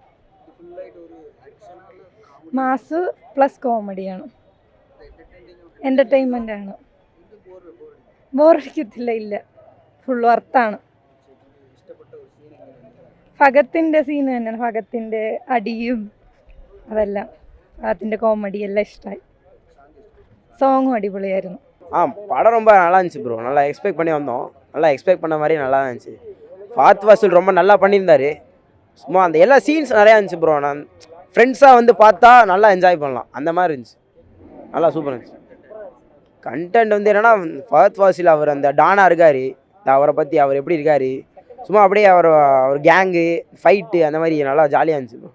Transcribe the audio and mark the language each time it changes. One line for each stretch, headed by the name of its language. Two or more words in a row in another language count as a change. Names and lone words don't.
English: mass plus
Malayalam: കോമഡിയാണ്, എൻ്റർടൈൻമെൻ്റാണ്. ബോറടിക്കത്തില്ല, ഇല്ല, ഫുൾ വർത്താണ്. ഫഹത്തിൻ്റെ സീൻ തന്നെയാണ്, ഫഹത്തിൻ്റെ അടിയും അതെല്ലാം, അതിൻ്റെ കോമഡി എല്ലാം ഇഷ്ടമായി. സോങ്ങും അടിപൊളിയായിരുന്നു.
Tamil: படம் ரொம்ப நல்லா இருந்துச்சு ப்ரோ. நல்லா எக்ஸ்பெக்ட் பண்ணி வந்தோம். நல்லா எக்ஸ்பெக்ட் பண்ண மாதிரி நல்லா இருந்துச்சு. ஃபாத் வாசில் ரொம்ப நல்லா பண்ணியிருந்தாரு. சும்மா அந்த எல்லா சீன்ஸ் நிறையா இருந்துச்சு ப்ரோ. நான் ஃப்ரெண்ட்ஸாக வந்து பார்த்தா நல்லா என்ஜாய் பண்ணலாம், அந்த மாதிரி இருந்துச்சு. நல்லா சூப்பராக இருந்துச்சு. கண்டென்ட் வந்து என்னென்னா, ஃபஹத் ஃபாசில் அவர் அந்த டானா இருக்கார், அவரை பற்றி அவர் எப்படி இருக்கார், சும்மா அப்படியே அவர்
English: gang fight
Tamil: அந்த மாதிரி நல்லா ஜாலியாக இருந்துச்சு ப்ரோ.